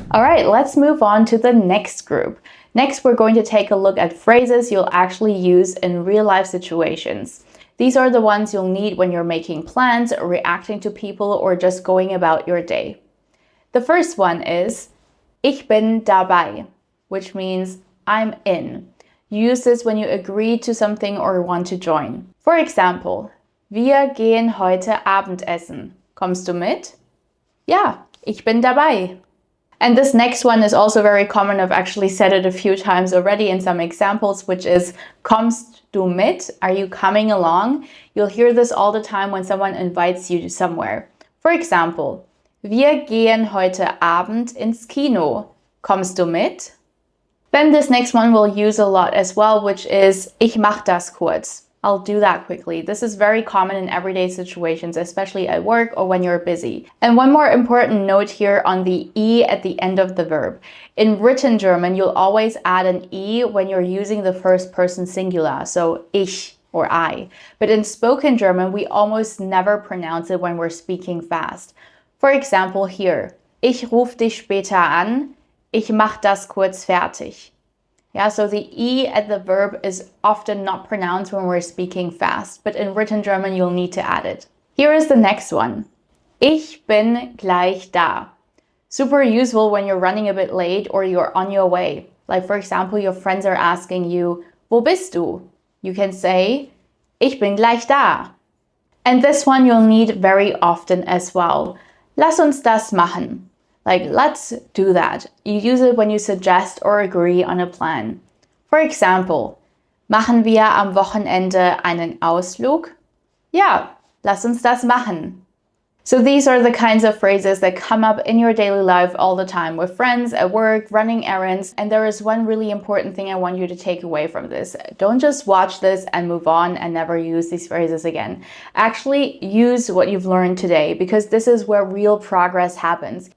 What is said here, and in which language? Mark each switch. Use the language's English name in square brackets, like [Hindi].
[English] All right, let's move on to the next group. Next, we're going to take a look at phrases you'll actually use in real life situations. These are the ones you'll need when you're making plans, reacting to people, or just going about your day. The first one is [German] Ich bin dabei, [English] which means I'm in. You use this when you agree to something or want to join. For example, [German] Wir gehen heute Abendessen. Kommst du mit? Ja, ich bin dabei. [English] And this next one is also very common. I've actually said it a few times already in some examples, which is [German] Kommst du mit? [English] Are you coming along? You'll hear this all the time when someone invites you to somewhere. For example, [German] Wir gehen heute Abend ins Kino. Kommst du mit? [English] Then this next one we'll use a lot as well, which is [German] Ich mach das kurz. [English] I'll do that quickly. This is very common in everyday situations, especially at work or when you're busy. And one more important note here on the E at the end of the verb. In written German, you'll always add an E when you're using the first person singular, so ich or I. But in spoken German, we almost never pronounce it when we're speaking fast. For example here, [German] Ich ruf dich später an, ich mach das kurz fertig. [English] Yeah, so the E at the verb is often not pronounced when we're speaking fast, but in written German, you'll need to add it. Here is the next one. [German] Ich bin gleich da. [English] Super useful when you're running a bit late or you're on your way. Like for example, your friends are asking you, [German] Wo bist du? [English] You can say, [German] Ich bin gleich da. [English] And this one you'll need very often as well. [German] Lass uns das machen. [English] Like, let's do that. You use it when you suggest or agree on a plan. For example, [German] machen wir am Wochenende einen Ausflug? Ja, lass uns das machen. [English] So these are the kinds of phrases that come up in your daily life all the time with friends, at work, running errands. And there is one really important thing I want you to take away from this. Don't just watch this and move on and never use these phrases again. Actually use what you've learned today, because this is where real progress happens.